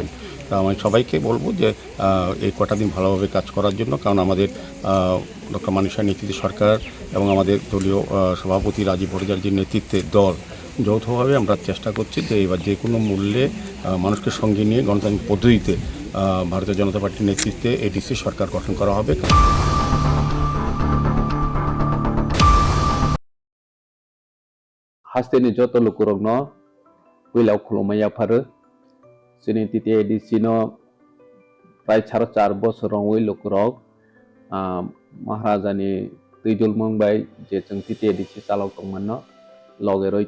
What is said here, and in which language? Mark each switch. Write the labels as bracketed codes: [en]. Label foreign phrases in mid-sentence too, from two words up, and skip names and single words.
[bn] তা আমি সবাইকে বলবো যে এই কটা দিন ভালোভাবে কাজ করার জন্য, কারণ আমাদের ডক্টর মানিক সাহা নীতিশ সরকার এবং আমাদের দলীয় সভাপতি রাজীব ভট্টাচার্যের নেতৃত্বে দল যৌথভাবে আমরা চেষ্টা করছি যে এবার যে কোনো মূল্যে মানুষকে সঙ্গে নিয়ে গণতান্ত্রিক পদ্ধতিতে ভারতীয় জনতা পার্টির নেতৃত্বে এডিসি সরকার গঠন করা হবে। [trp] Hasteni joto lukurogno wilau khulumaya pharu sini titi edisi no prai 4.5 bosorong wi lukurog Maharaja ni tuijul mongbai je chung titi edisi chalok tongmanno loge roi